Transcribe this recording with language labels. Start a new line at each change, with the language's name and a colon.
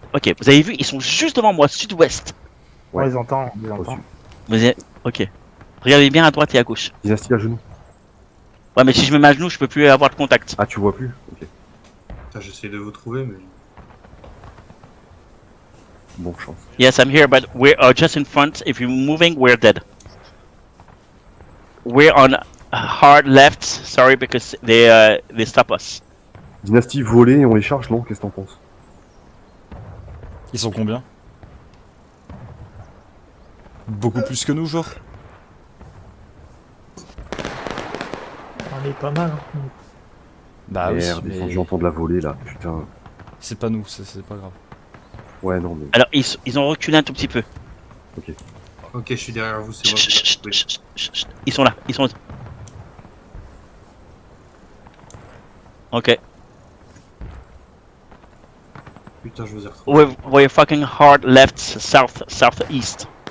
French: ok, vous avez vu, ils sont juste devant moi, sud-ouest. Ouais, ils entendent, ils entendent. Reçu. Vous avez... Ok. Regardez bien à droite et à gauche. Dynastie à genoux. Ouais, mais si je me mets à genoux, je peux plus avoir de contact. Ah, tu vois plus? Ok. Putain, j'essaie de vous trouver, mais. Bon chance.
English: Yes, I'm here, but we're just in front. If you're moving, we're dead. We're on hard left. Sorry, because they stop us.
French: Dynastie volée et on les charge, non? Qu'est-ce que t'en penses? Ils sont combien? Beaucoup plus que nous, genre? On est pas mal. Hein. Bah oui, Merde, mais descendu, j'entends de la volée là, putain. c'est pas nous, c'est pas grave. Ouais, non, mais. Alors, ils ont reculé un tout petit peu. Ok, je suis derrière vous, c'est Chut, chut, chut, bon. chut, chut, chut. Ils sont là, ils sont. Ok. Putain, je vous ai retrouvé.
English: We're fucking hard left, southeast.